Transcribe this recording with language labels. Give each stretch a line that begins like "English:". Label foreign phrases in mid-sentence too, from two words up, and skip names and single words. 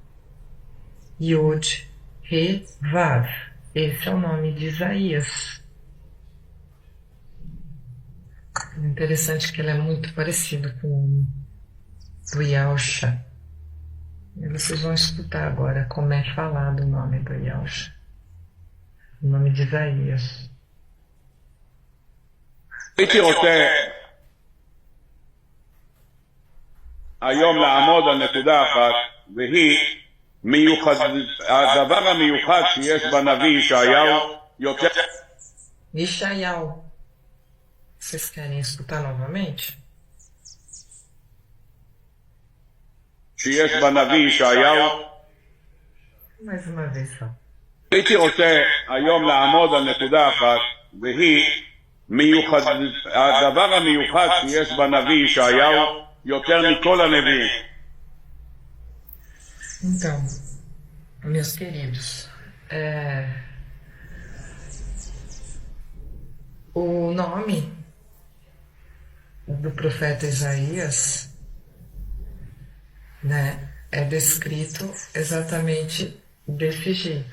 Portuguese: Yod, He, Vav. Esse é o nome de Isaías. Interessante que ele é muito parecido com o do Yahusha. E vocês vão escutar agora como é falado o nome do Yahusha. O nome de Isaías.
Hebrew: הייתי רוצה היום לעמוד על נקודה אחת, והיא הדבר המיוחד שיש בנביא ישעיהו יותר...
Portuguese: Yeshayahu. Vocês querem escutar novamente?
Hebrew: שיש בנביא ישעיהו.
Portuguese: Mais uma vez só.
Hebrew: הייתי רוצה היום לעמוד על נקודה אחת, והיא הדבר המיוחד שיש בנביא ישעיהו יותר מכל הנביאים.
Portuguese: Então, meus queridos, o nome do profeta Isaías, né, é descrito exatamente desse jeito.